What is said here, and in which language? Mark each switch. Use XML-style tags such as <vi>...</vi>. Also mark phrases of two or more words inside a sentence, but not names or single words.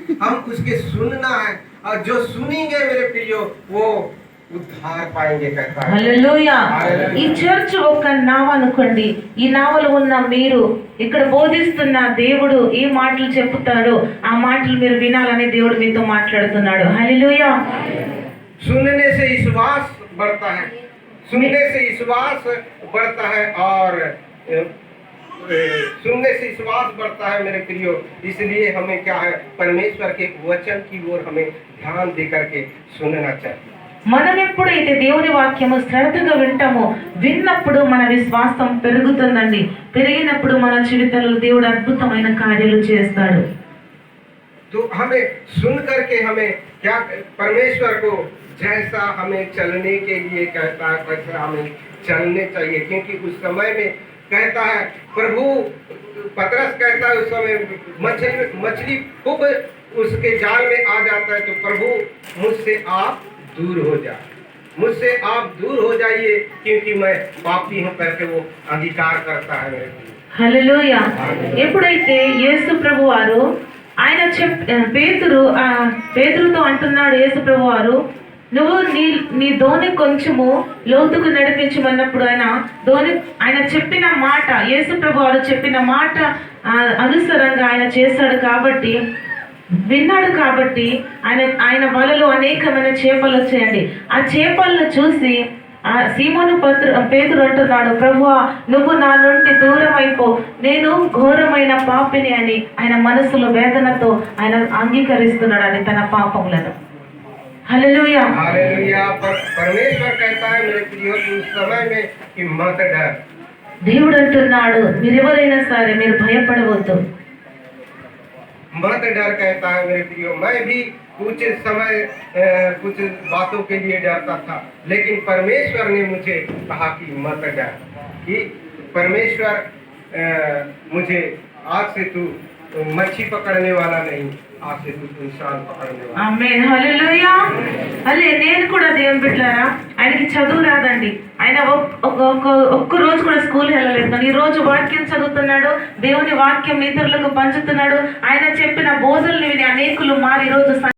<hi>हम उसके सुनना है और जो सुनेंगे मेरे प्रियो वो उद्धार पाएंगे कहता है।</hi> <te>హల్లెలూయా. ఈ చర్చ్ ఒక నావ అనుకోండి. ఈ నావలో ఉన్న మీరు ఇక్కడ బోధిస్తున్న దేవుడు ఏ మాటలు చెప్తాడో ఆ మాటలు మీరు వినాలని దేవుడు మీతో మాట్లాడుతున్నాడు. హల్లెలూయా.</te> <hi>सुनने से विश्वास बढ़ता है, सुनने से विश्वास बढ़ता है और सुनने से विश्वास बढ़ता है मेरे प्रियो। इसलिए हमें क्या है, परमेश्वर के वचन की ओर हमें ध्यान दे करके सुनना चाहिए।</hi> <te>మనం ఎప్పుడైతే దేవుని వాక్యము శ్రద్ధగా వింటామో విన్నప్పుడు మన విశ్వాసం పెరుగుతుందండి. పెరిగినప్పుడు మన జీవితంలో దేవుడు అద్భుతమైన కార్యాలు చేస్తాడు.</te> <hi>तो हमें सुन करके हमें क्या, परमेश्वर को जैसा हमें चलने के लिए कहता है वैसा हमें चलने चाहिए। क्योंकि उस समय में कहता है प्रभु, पतरस कहता है उस समय मछली खूब उसके जाल में आ जाता है, तो प्रभु मुझसे आप दूर हो जाए, मुझसे आप दूर हो जाइए क्योंकि मैं पापी हूँ करके वो अंगीकार करता है मेरे लिए।</hi> <te>హల్లెలూయా. ఎప్పుడైతే యేసు ప్రభు వారు ఆయన పేతురుతో అంటున్నాడు, యేసు ప్రభు వారు నువ్వు నీ ధోని కొంచెము లోతుకు నడిపించమన్నప్పుడు ఆయన చెప్పిన మాట, యేసు ప్రభు వారు చెప్పిన మాట అనుసారంగా ఆయన చేశాడు కాబట్టి, విన్నాడు కాబట్టి ఆయన వలలో అనేకమైన చేపలు వచ్చాయండి. ఆ చేపలను చూసి ఆ సీమోను పేతురు అంటున్నాడు, ప్రభువా నువ్వు నా నుండి దూరం అయిపో, నేను ఘోరమైన పాపిని అని ఆయన మనసులో వేదనతో ఆయన అంగీకరిస్తున్నాడు అని తన పాపములను. హల్లెలూయా.</te> <hi>हालेलुया। परमेश्वर कहता है मेरे प्रियो कि उस समय में कि मत डर।</hi> <te>దేవుడు అంటున్నాడు మీరెవరైనా సరే మీరు భయపడవద్దు.</te> <hi>मत डर कहता है मेरे प्रियो। मैं भी कुछ समय कुछ बातों के लिए डरता था, लेकिन परमेश्वर ने मुझे कहा कि मत डर, कि परमेश्वर मुझे आज से तू मच्छी पकड़ने वाला नहीं, आज से तू इंसान पकड़ने वाला।</hi> <te>ఆమేన్. హల్లెలూయా. నేను కూడా దేవుని బిడ్డలారా, ఆయనకి చదువు రాదండి. ఆయన ఒక్క రోజు కూడా స్కూల్ వెళ్ళలేదు, కానీ ఈ రోజు వాక్యం చదువుతున్నాడు, దేవుని వాక్యం ఇతరులకు పంచుతున్నాడు. ఆయన చెప్పిన బోధనలు విని అనేకులు మారి ఈ రోజు</te>